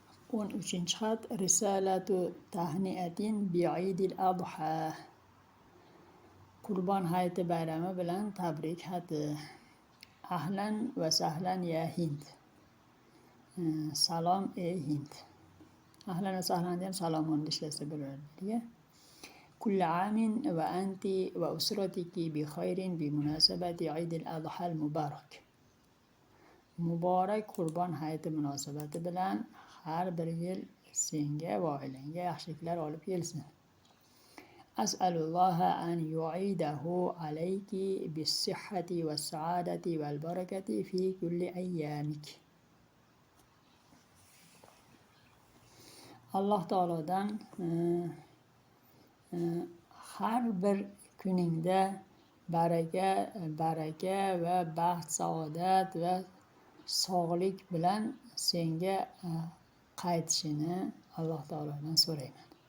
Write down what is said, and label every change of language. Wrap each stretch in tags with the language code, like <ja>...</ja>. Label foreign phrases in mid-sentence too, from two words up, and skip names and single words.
<ar>13 xat رسالة تهنئة بعيد الأضحى.</ar> <uz>Qurbon hayiti bayrami bilan tabrik xati.</uz> <ar>أهلا وسهلا يا هند.</ar> <uz>Salom ey Hind.</uz> <ar>أهلا وسهلا</ar> <uz>ham salomonni ishlasa bo'ladiki.</uz> <ar>كل عام وأنت وأسرتك بخير بمناسبة عيد الأضحى المبارك.</ar> <uz>Muborak Qurbon hayiti munosabati bilan har bir yil senga va oilangga yaxshiliklar olib kelsin.</uz> <ar>أسأل الله أن يعيده عليك بالصحة والسعادة والبركة في كل أيامك.</ar> <uz>Alloh taolodan har bir kuningda baraka va baxt, saodat va sog'lik bilan senga qaytishini Alloh taolodan so'rayman.</uz>